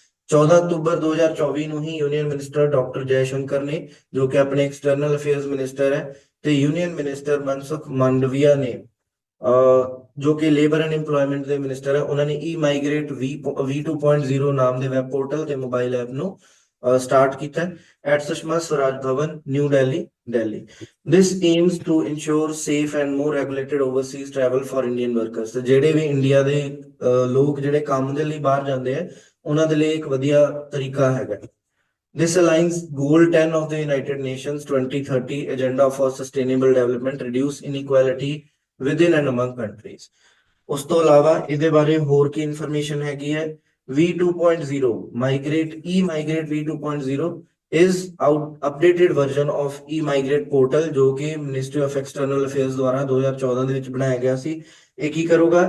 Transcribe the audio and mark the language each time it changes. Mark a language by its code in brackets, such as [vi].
[pa] 14 October 2024 ਨੂੰ ਹੀ union minister doctor Jaishankar ਨੇ, ਜੋ ਕਿ ਆਪਣੇ ਐਕਸਟਰਨਲ ਅਫੇਅਰਸ ਮਿਨਿਸਟਰ ਹੈ, ਤੇ ਯੂਨੀਅਨ ਮਿਨਿਸਟਰ ਮਨਸੁਖ ਮਾਂਡਵੀਆ ਨੇ ਜੋ ਕਿ ਲੇਬਰ ਐਂਡ ਏਮਪਲੋਇਮੈਂਟ ਦੇ ਮਿਨਿਸਟਰ ਹੈ, ਉਹਨਾਂ ਨੇ ਈ ਮਾਈਗ੍ਰੇਟ V2.0 ਨਾਮ ਦੇ ਵੈਬ ਪੋਰਟਲ ਤੇ ਮੋਬਾਈਲ ਐਪ ਨੂੰ ਸਟਾਰਟ ਕੀਤਾ ਹੈ at Sushma Swaraj Bhavan, new Delhi. [en] This aims to ensure safe and more regulated overseas travel for Indian workers। [pa] ਤੇ ਜਿਹੜੇ ਵੀ ਇੰਡੀਆ ਦੇ ਲੋਕ ਜਿਹੜੇ ਕੰਮ ਦੇ ਲਈ ਬਾਹਰ ਜਾਂਦੇ ਆ, ਉਹਨਾਂ ਦੇ ਲਈ ਇੱਕ ਵਧੀਆ ਤਰੀਕਾ ਹੈਗਾ। [en] This aligns Goal 10 of the United Nations 2030 Agenda for Sustainable Development, reduce inequality within and among countries। [pa] ਉਸ ਤੋਂ ਇਲਾਵਾ ਇਹਦੇ ਬਾਰੇ ਹੋਰ ਕੀ ਇਨਫੋਰਮੇਸ਼ਨ ਹੈਗੀ ਹੈ? [en] V2.0 migrate V2.0 is updated version of e-migrate portal, [pa] ਜੋ ਕਿ ਮਿਨਿਸਟਰੀ ਆਫ ਐਕਸਟਰਨਲ ਅਫੇਅਰਸ ਦੁਆਰਾ 2014 ਦੇ ਵਿੱਚ ਬਣਾਇਆ ਗਿਆ ਸੀ। ਇਹ ਕੀ ਕਰੂਗਾ?